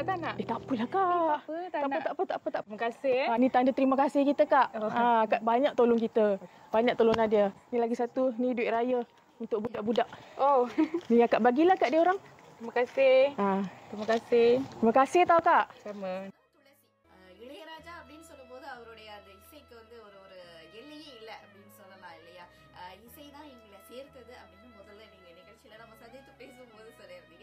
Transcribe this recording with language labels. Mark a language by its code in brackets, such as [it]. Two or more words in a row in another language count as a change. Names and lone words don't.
[ms] Tak apalah, Kak. Tak nak. Tak apa. Terima kasih. Ni tanda terima kasih kita, Kak. Oh. Kak banyak tolong kita. Banyak tolong Nadia. Ni lagi satu, ni duit raya untuk budak-budak. Oh, Ni Kak bagilah kat dia orang. terima kasih. Terima kasih. Terima kasih tau, Kak. Sama. [ta] இளையராஜா அப்படின்னு சொல்லும்போது அவருடைய அந்த இசைக்கு வந்து ஒரு ஒரு எல்லையே இல்லை அப்படின்னு சொல்லலாம் இல்லையா? இசை தான் எங்களை சேர்த்தது அப்படின்னு முதல்ல நீங்க நிகழ்ச்சியில நம்ம சந்தித்து பேசும்போது சொல்லியிருந்தீங்க.